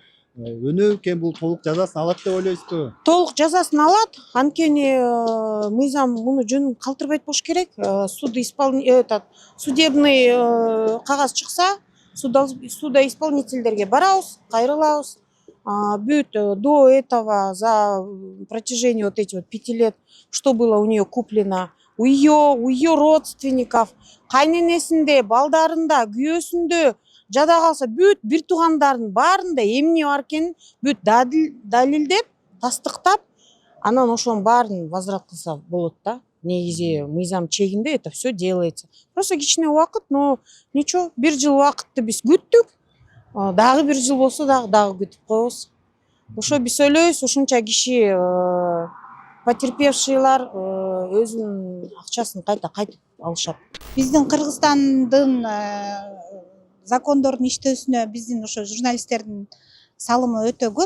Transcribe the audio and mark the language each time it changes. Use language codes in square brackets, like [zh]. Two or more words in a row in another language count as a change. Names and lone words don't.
[ky] Өнөө экен бул толук жазасын алат деп ойлойсузбу? Толук жазасын алат. Анткени мыйзам муну жөнүн калтырбайт болуш керек. Судебный кагаз чыкса, судоисполнительдерге барабыз, кайрылабыз. [ru] Бүт до этого за протяжении вот этих 5 лет, что было у нее куплено, у ее родственников, [ky] кайненесинде, балдарында, күйөөсүндө жада калса бүт бир туугандардын баарында эмне бар экенин бүт далилдеп, тастыктап, анан ошонун баарын возврат кылса болот да. Негизи мыйзам чегинде [ru] это все делается. [ky] Просто кичине убакыт, [ru] но ничего, [ky] 1 жыл убакытты биз күттүк. Дагы 1 жыл болсо дагы күтүп коебуз. Ошо биз ойлойбуз, ушунча киши потерпевшийлар өзүнүн акчасын кайтып алышат. Биздин Кыргызстандын закондордун иштөөсүнө биздин ошо журналисттердин салымы өтө көп.